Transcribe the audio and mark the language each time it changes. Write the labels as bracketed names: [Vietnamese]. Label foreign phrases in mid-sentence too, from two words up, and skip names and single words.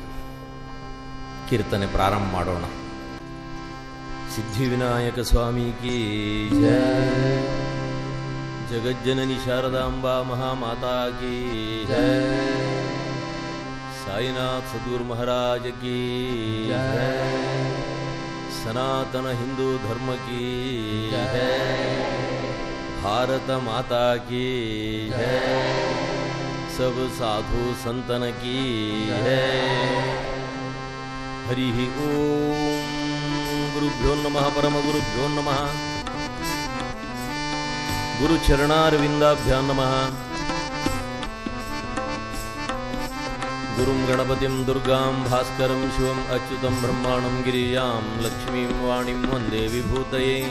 [Kannada] ಕೀರ್ತನೆ ಪ್ರಾರಂಭ ಮಾಡೋಣ. [Hindi] सिद्धिविनायक स्वामी की जय, जगज्जननी शारदाम्बा महामाता की जय, साईनाथ सद्गुरु महाराज की जय, सनातन हिंदू धर्म की जय, भारत माता की जय, सब साधु संतन की जय. [Sanskrit] हरि ओम. गुरुभ्यो नमः. परम गुरुभ्यो नमः. गुरु चरणारविंदाभ्यां नमः. गुरुं गणपतिं दुर्गां भास्करं शिवम् अच्युतं ब्रह्माणं गिरिजां लक्ष्मीं वाणीं वन्दे विभूतये.